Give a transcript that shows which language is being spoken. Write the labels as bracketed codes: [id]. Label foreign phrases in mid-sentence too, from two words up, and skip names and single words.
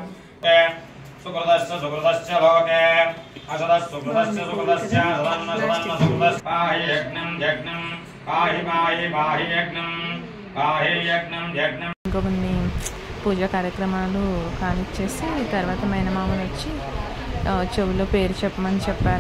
[sa] सुकृतस्य लोके असदस्य सुकृतस्य सुकृतस्य सदन्न सदन्न सुकृतस्य पाहि यज्ञं यज्ञं पाहि पाहि पाहि यज्ञं पाहि यज्ञं यज्ञं. [te] ఇంకొన్ని పూజా కార్యక్రమాలు కానిచ్చేసి తర్వాత మేనమామని వచ్చి చెవులో పేరు చెప్పమని చెప్పారు.